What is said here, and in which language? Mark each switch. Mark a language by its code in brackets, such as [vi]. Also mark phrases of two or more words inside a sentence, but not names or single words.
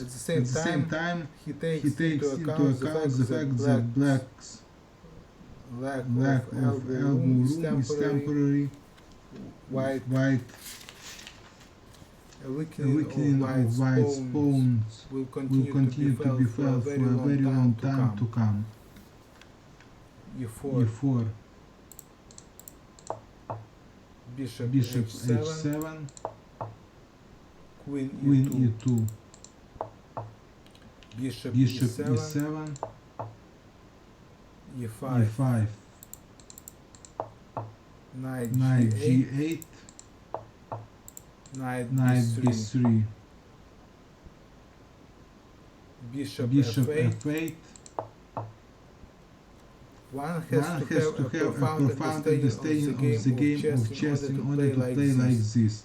[en] At the same time, he takes into account the fact that Black's lack of elbow room is temporary. White a weakening of White's pawns will continue to be felt for a very long time to come. E4, E4, bishop Bishop H7, H7, queen Queen E2, E2, bishop Bishop E7, E7, E5, E5, knight Knight G8, G8, knight Knight B3, B3, bishop Bishop F8. F8. One has to have a profound understanding of the game of chess in order to play like this.